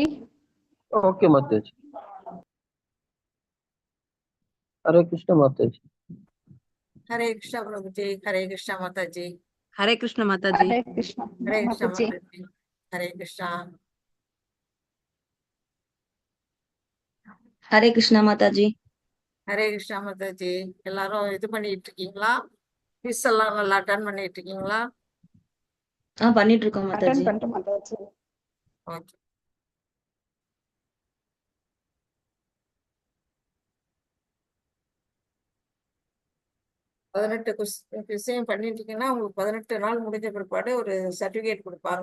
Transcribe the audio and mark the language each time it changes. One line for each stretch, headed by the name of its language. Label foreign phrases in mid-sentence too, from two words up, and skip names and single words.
Tamil: Okay Mataji. Hare Krishna Mataji. Hare Krishna Prabhuji. Hare Krishna Mataji. Hare Krishna Mataji. Hare Krishna Hare Krishna Mataji. Mataji. Hare Krishna. Hare Krishna Mataji. Hare Krishna Mataji. எல்லாரும் இது பண்ணிட்டு இருக்கீங்களா? குவிஸ் எல்லாம் நல்லா அட்டன் பண்ணிட்டு இருக்கீங்களா? பண்ணிட்டு இருக்கோம் Mataji. அட்டெண்ட் பண்ணிட்டு Mataji. ஓகே. விஷயம் பண்ணிட்டு இருக்கீங்கன்னா உங்களுக்கு 18 நாள் முடிஞ்ச பிற்பாடு ஒரு சர்டிபிகேட் கொடுப்பாங்க.